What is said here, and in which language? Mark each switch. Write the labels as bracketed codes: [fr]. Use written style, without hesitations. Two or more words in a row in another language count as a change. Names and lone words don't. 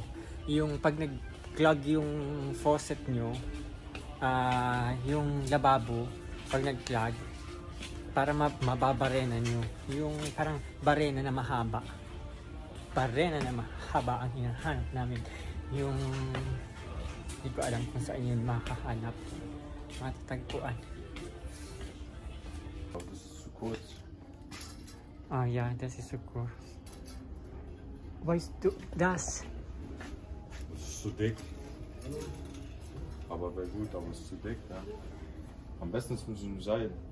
[tl] Yung pag nag-clog yung faucet nyo, yung lababo, pag nag-clog, para mababarena nyo. Yung parang barena na mahaba. Barena na mahaba ang hinahanap namin. Yung hindi ko alam kung saan yun makahanap. Matatagpuan. [de] Das ist zu kurz. Ah ja, das ist zu kurz. Weißt du das? Das ist zu dick. Aber wäre gut, aber es ist zu dick, ja. Am besten ist mit so einem Seil.